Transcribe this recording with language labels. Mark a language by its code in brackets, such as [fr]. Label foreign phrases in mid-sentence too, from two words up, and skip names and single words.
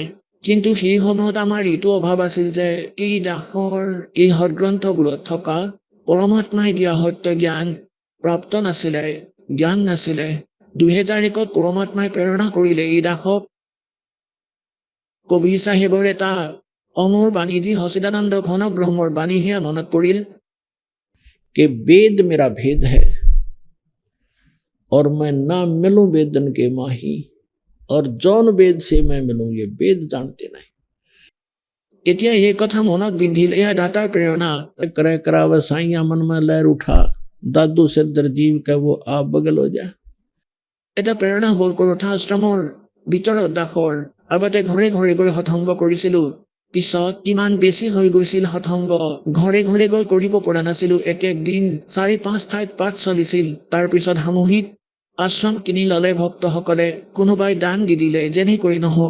[as] কিন্তু সেই সময়ত আমাৰ এইটো অভাৱ আছিল যে এই দাসৰ এই সদগ্ৰন্থবোৰত থকা পৰমাত্মাই দিয়া সত্য জ্ঞান প্ৰাপ্ত নাছিলে, জ্ঞান নাছিলে। 2001ত পৰমাত্মাই প্ৰেৰণা কৰিলে এই দাসক কবিৰ চাহেবৰ এটা অমৰ বাণী, যি সচিদানন্দ ঘন ব্ৰহ্মৰ বাণী, সেয়া মনত পৰিল [hi] कि वेद मेरा भेद है और मैं ना मिलूं वेदन के माही, और जौन वेद से मैं मिलूं ये वेद जानते नहीं। [as] এতিয়া এই কথা মনত বিন্ধিল, এয়া দাতাৰ প্ৰেৰণা। [hi] करे कराव साइया मन में लहर उठा, दादू सिर दर जीव के वो आप बगल हो जा। [as] এটা প্ৰেৰণা হ'ল কৰোঠা আশ্ৰমৰ ভিতৰত দাসৰ। আগতে ঘৰে ঘৰে গৈ সৎসংগ কৰিছিলো, পিছত ইমান বেছি হৈ গৈছিল সৎসংগ, ঘৰে ঘৰে গৈ কৰিব পৰা নাছিলো। এক দিন ৪-৫ ঠাইত পাঠ চলিছিল, তাৰপিছত সামূহিক আশ্ৰম কিনি ল'লে ভক্তসকলে, কোনোবাই দান দি দিলে, যেনেকৈ নহওক।